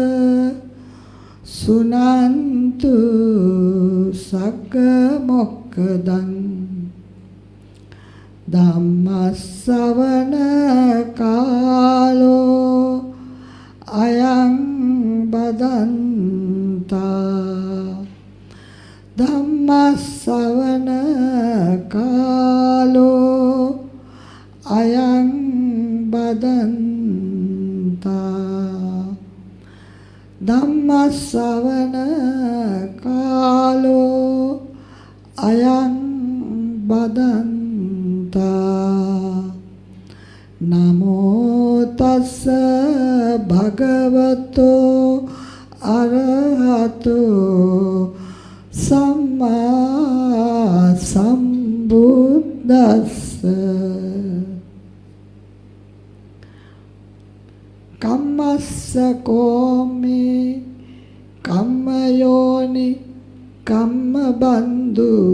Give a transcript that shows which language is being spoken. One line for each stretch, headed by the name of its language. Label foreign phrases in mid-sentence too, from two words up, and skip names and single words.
Pali: සුනන්තු සග්ග මොක්ඛදං ධම්මස්සවන කාලෝ අයං බදන්තා ධම්මස්සවන කාලෝ අයං බදන්තා ධම්මස්සවන කාලෝ අයං බදන්තා නමෝ තස්ස භගවතෝ අරහතෝ සම්මා සම්බුද්දස්ස kammassakomhi kammayoni kammabandhu